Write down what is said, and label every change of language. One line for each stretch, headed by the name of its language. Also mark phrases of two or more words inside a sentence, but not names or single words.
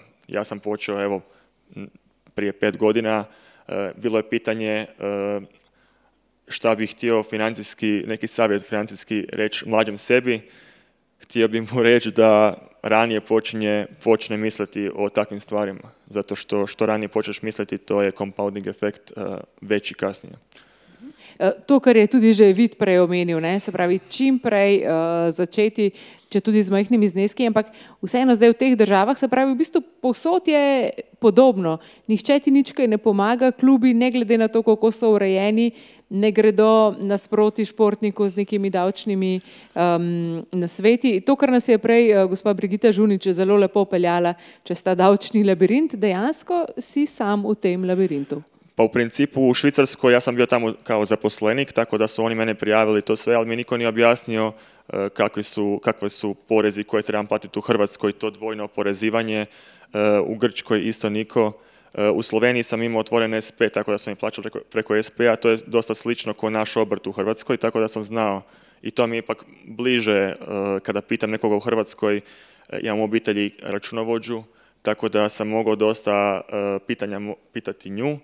Croatian: Ja sam počeo, evo, prije 5 godina, bilo je pitanje šta bih htio financijski, neki savjet financijski reći mlađem sebi. Htio bih mu reći da ranije počne misliti o takvim stvarima, zato što ranije počneš misliti, to je compounding efekt veći kasnije.
Slovenian: To, kar je tudi že Vid prej omenil, ne? Se pravi, čim prej začeti, če tudi z majhnimi zneski, ampak vseeno zdaj v teh državah, se pravi, v bistvu povsod je podobno. Nihče ti nič kaj ne pomaga, klubi, ne glede na to, kako so urejeni, ne gredo nasproti športniku z nekimi davčnimi nasveti. To, kar nas je prej gospa Brigita Žunič zelo lepo peljala čez ta davčni labirint, dejansko si sam v tem labirintu.
Croatian: Pa u principu u Švicarskoj ja sam bio tamo kao zaposlenik, tako da su oni mene prijavili to sve, ali mi niko nije objasnio kakve su porezi koje trebam platiti u Hrvatskoj, to dvojno oporezivanje, u Grčkoj isto niko. U Sloveniji sam imao otvoren SP, tako da sam i plaćao preko SP-a, to je dosta slično kao naš obrt u Hrvatskoj, tako da sam znao i to mi je ipak bliže kada pitam nekoga u Hrvatskoj, imam u obitelji računovođu, tako da sam mogao dosta pitanja pitati nju.